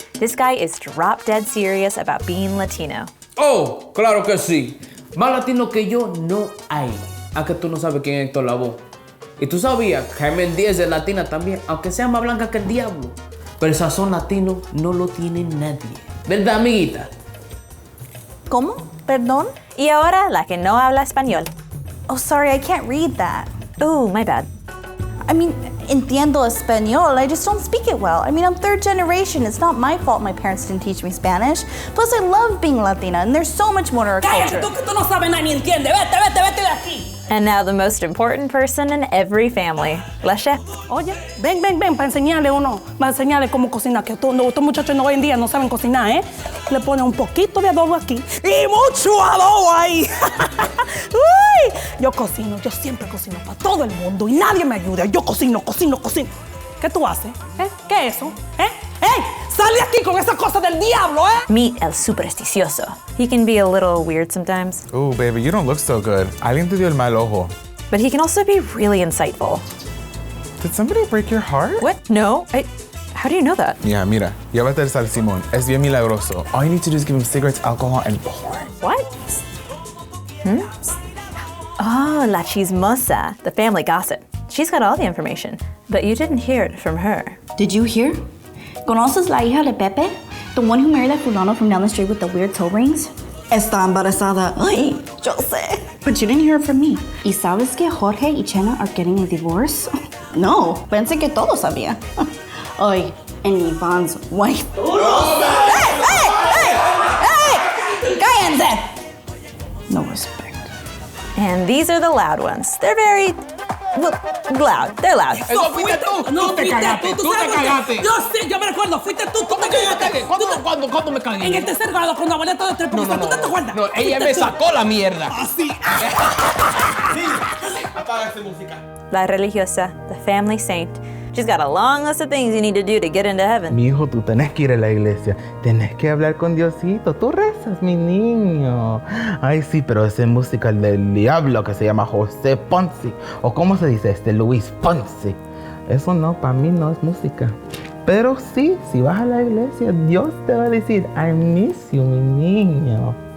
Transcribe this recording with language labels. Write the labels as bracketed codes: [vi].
[en] This guy is drop dead serious about being Latino. [es] Oh, claro que sí. Más latino que yo no hay. ¿A que tú no sabes quién es Héctor Lavoe? Y tú sabías que Carmen Díaz es latina también, aunque sea más blanca que el diablo. Pero el sazón latino no lo tiene nadie. ¿Verdad, amiguita? ¿Cómo? ¿Perdón? Y ahora la que no habla español. [en] Oh, sorry, I can't read that. Oh, my bad. I mean, [es] entiendo español, [en] I just don't speak it well. I mean, I'm 3rd generation. It's not my fault my parents didn't teach me Spanish. Plus, I love being Latina, and there's so much more to our [es] Cállate tú que tú no sabes nada ni entiendes. Vete de aquí. [en] And now the most important person in every family, la chef. [es] Oye, ven, para enseñarle uno, para enseñarle cómo cocinar, que estos muchachos hoy en día no saben cocinar, ¿eh? Le ponen un poquito de adobo aquí y mucho adobo ahí. Uy, yo cocino, yo siempre cocino para todo el mundo y nadie me ayuda. Yo cocino. ¿Qué tú haces? ¿Qué es eso? ¡Ey! ¡Sal de aquí con esas cosas del diablo, [en] Meet El Supersticioso. He can be a little weird sometimes, Ooh, baby, you don't look so good. [es] Alguien te dio el mal ojo. [en] but he can also be really insightful. Did somebody break your heart? What? No? How do you know that? [es] Yeah, mira, llévate el Sal Simón. Es bien milagroso. [en] All you need to do is give him cigarettes, alcohol, and porn. What? Oh, La Chismosa, the family gossip. She's got all the information, but you didn't hear it from her. Did you hear? [es] ¿Conoces la hija de Pepe? [en] The one who married that fulano from down the street with the weird toe rings? [es] Está embarazada. Ay, yo sé. [en] But you didn't hear it from me. [es] ¿Y sabes que Jorge y Chena [en] are getting a divorce? [es] No, pensé que todos sabía. [en] Ay, and Ivan's wife. Hey! [es] ¡Cállense! [en] No respect. And these are the loud ones. They're very, well, loud. They're loud. [es] ¡Eso fuiste tú! No, ¡Tú te fuiste cagaste! tú ¡Tú te sabes por qué. cagaste! Yo sí, yo me recuerdo, fuiste tú te cagaste. ¿Cuándo me cagué? En el 3er grado, con la boleta de 3 porque tú te acuerdas. No, ella me sacó la mierda. Así. Apaga esa música. [en] La Religiosa, the family saint. She's got a long list of things you need to do to get into heaven. [es] Mi hijo, tú tenés que ir a la iglesia. Tenés que hablar con Diosito. Tú rezas, mi niño. Ay, sí, pero ese musical del diablo que se llama José Ponce. ¿O cómo se dice Luis Ponce? Eso no, para mí no es música. Pero sí, si vas a la iglesia, Dios te va a decir, [en] I miss you, [es] mi niño.